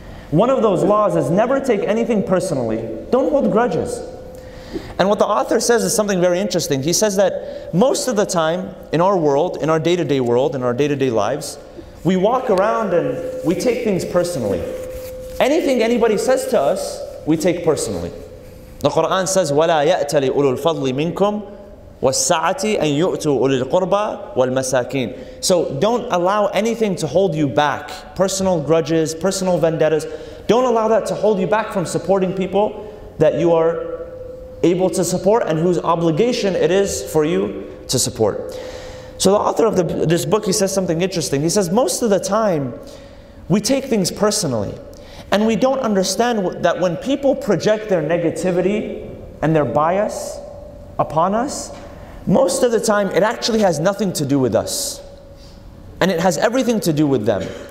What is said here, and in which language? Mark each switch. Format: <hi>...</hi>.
<en>One of those laws is never take anything personally. Don't hold grudges. And what the author says is something very interesting. He says that most of the time in our world, in our day-to-day world, in our day-to-day lives, we walk around and we take things personally. Anything anybody says to us, we take personally. The Quran says,</en> <ar>وَلَا يَأْتَلِ أُولُو الْفَضْلِ مِنْكُمْ وَالسَّعَةِ أَنْ يُؤْتُوا أُولِي الْقُرْبَى وَالْمَسَاكِينَ.</ar> <en>So don't allow anything to hold you back. Personal grudges, personal vendettas. Don't allow that to hold you back from supporting people that you are able to support and whose obligation it is for you to support. So the author of this book, he says something interesting. He says most of the time we take things personally, and we don't understand that when people project their negativity and their bias upon us, most of the time it actually has nothing to do with us, and it has everything to do with them.</en>